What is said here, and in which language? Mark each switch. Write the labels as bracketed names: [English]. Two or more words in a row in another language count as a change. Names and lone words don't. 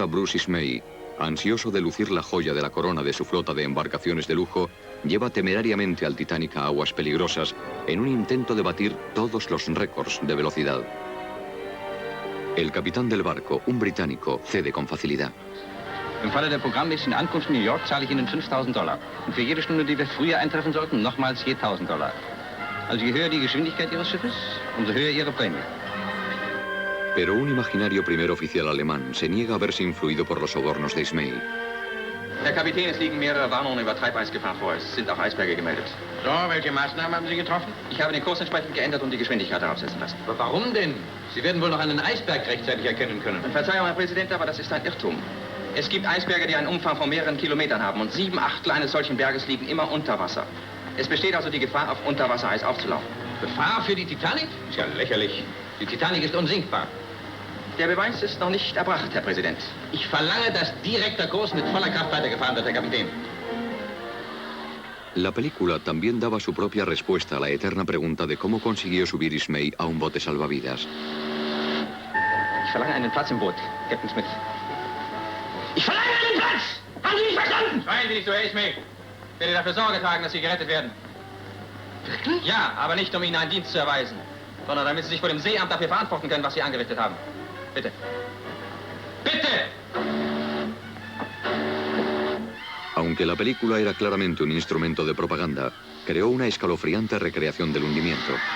[Spanish] Bruce Ismay, ansioso de lucir la joya de la corona de su flota de embarcaciones de lujo, lleva temerariamente al Titanic a aguas peligrosas en un intento de batir todos los récords de velocidad. El capitán del barco, un británico, cede con facilidad. [German] Im Falle der programmmäßigen Ankunft in New York zahle ich Ihnen $5.000. Und für jede Stunde, die wir früher eintreffen sollten, nochmals je $1.000. Also je höher die Geschwindigkeit Ihres Schiffes, umso höher Ihre Prämie. Pero un imaginario primer oficial alemán se niega a verse influido por los sobornos de Ismay. Herr Kapitän, es liegen mehrere Warnungen über Treibeisgefahr vor. Es sind auch Eisberge gemeldet. So, welche Maßnahmen haben Sie getroffen? Ich habe den Kurs entsprechend geändert und die Geschwindigkeit herabsetzen lassen. Aber warum denn? Sie werden wohl noch einen Eisberg rechtzeitig erkennen können. Verzeihung, Herr Präsident, aber das ist ein Irrtum. Es gibt Eisberge, die einen Umfang von mehreren Kilometern haben und 7/8 eines solchen Berges liegen immer unter Wasser. Es besteht also die Gefahr, auf Unterwassereis aufzulaufen. Gefahr für die Titanic? Ist ja lächerlich. Die Titanic ist unsinkbar. Der Beweis ist noch nicht erbracht, Herr Präsident. Ich verlange, dass direkter Kurs mit voller Kraft weitergefahren wird, Herr Kapitän. [Spanish] La película también daba su propia respuesta a la eterna pregunta de cómo consiguió subir Ismay a un bote salvavidas. [German] Ich verlange einen Platz im Boot, Captain Smith. Ich verlange einen Platz! Haben Sie mich verstanden? Schreien Sie nicht so, Herr Ismay. Ich werde dafür Sorge tragen, dass Sie gerettet werden. Wirklich? Ja, aber nicht, um Ihnen einen Dienst zu erweisen, sondern damit Sie sich vor dem Seeamt dafür verantworten können, was Sie angerichtet haben. Bitte. ¡Bitte! [Spanish] Aunque la película era claramente un instrumento de propaganda, creó una escalofriante recreación del hundimiento.